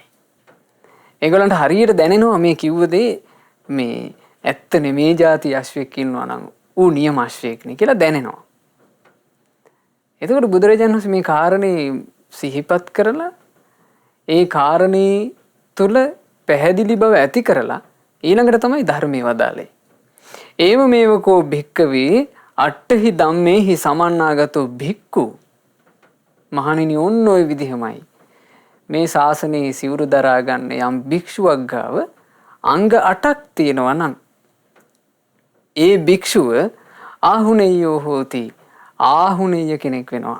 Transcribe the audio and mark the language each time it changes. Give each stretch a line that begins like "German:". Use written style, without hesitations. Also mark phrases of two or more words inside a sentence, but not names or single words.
Sinhala: ඒගොල්ලන්ට හරියට දැනෙනවා මේ කිව්ව දේ මේ ඇත්ත නෙමේ જાති අශ්වයෙක් ඉන්නවා නම් ඌ නියම අශ්වයෙක් නේ කියලා දැනෙනවා. එතකොට බුදුරජාණන් වහන්සේ මේ කාරණේ සිහිපත් කරලා ඒ කාරණේ තුල පැහැදිලි බව ඇති කරලා ඊළඟට තමයි ධර්මයේ වදාළේ.
Pali: ඒව මේවකෝ භික්කවේ අට්ඨහි ධම්මේහි සමන්නාගතෝ භික්ඛු.
Sinhala: මහණෙනි ඔන්න ඔය විදිහමයි මේ ශාසනයේ සිවුරු දරා ගන්න යම් භික්ෂුවක් ගාව අංග 8ක් තියෙනවා නම් ඒ භික්ෂුව
Pali: ආහුනේයෝ හෝති.
Sinhala: ආහුනේය කෙනෙක් වෙනවා.